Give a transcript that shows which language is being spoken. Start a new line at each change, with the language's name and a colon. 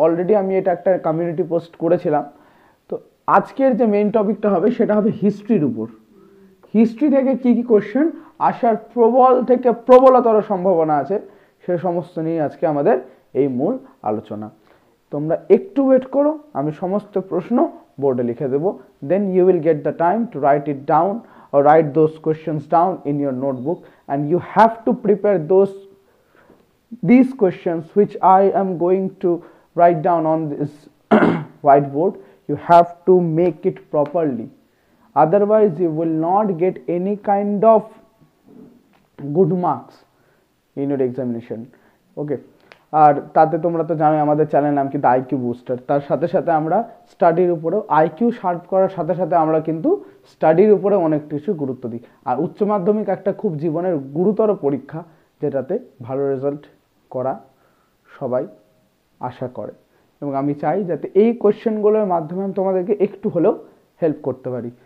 Bangla: Already আমি এটা একটা কমিউনিটি পোস্ট করেছিলাম। তো আজকের যে মেইন টপিকটা হবে সেটা হবে হিস্ট্রির উপর। হিস্ট্রি থেকে কি কি কোশ্চেন আসার প্রবল থেকে প্রবলতর সম্ভাবনা আছে, সে সমস্ত নিয়ে আজকে আমাদের এই মূল আলোচনা। তোমরা একটু ওয়েট করো, আমি সমস্ত প্রশ্ন বোর্ডে লিখে দেবো।
English: Then you will get the time to write it down or write those questions down in your notebook, and you have to prepare these questions which I am going to write down on this whiteboard. You have to make it properly, otherwise you will not get any kind of good marks in your examination.
Bangla: Okay, আর তাতে তোমরা তো জানোই আমাদের channel নাম কিন্তু IQ booster. তার সাথে সাথে আমরা স্টাডির উপরেও, আইকিউ শার্প করার সাথে সাথে আমরা কিন্তু স্টাডির উপরে অনেক কিছু গুরুত্ব দিই। আর উচ্চ মাধ্যমিক একটা খুব জীবনের গুরুতর পরীক্ষা, যেটাতে ভালো রেজাল্ট করা সবাই আশা করে, এবং আমি চাই যাতে এই কোশ্চেনগুলোর মাধ্যমে আমি তোমাদেরকে একটু হলেও হেল্প করতে পারি।